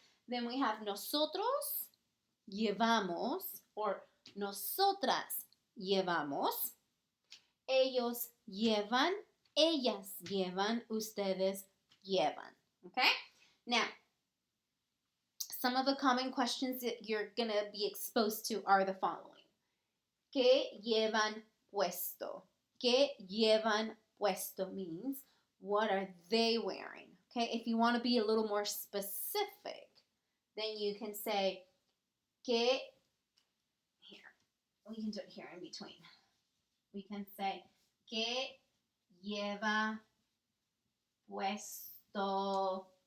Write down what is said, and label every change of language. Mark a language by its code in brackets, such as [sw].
[en] Then we have [es] nosotros, llevamos, [en] or [es] nosotras llevamos. Ellos llevan, ellas llevan, ustedes llevan. [en] Okay? Now, some of the common questions that you're going to be exposed to are the following. [es] ¿Qué llevan puesto? ¿Qué llevan puesto [en] means what are they wearing? Okay? If you want to be a little more specific, then you can say, ¿qué? Here, we can do it here in between. We can say, [es] ¿qué lleva puesto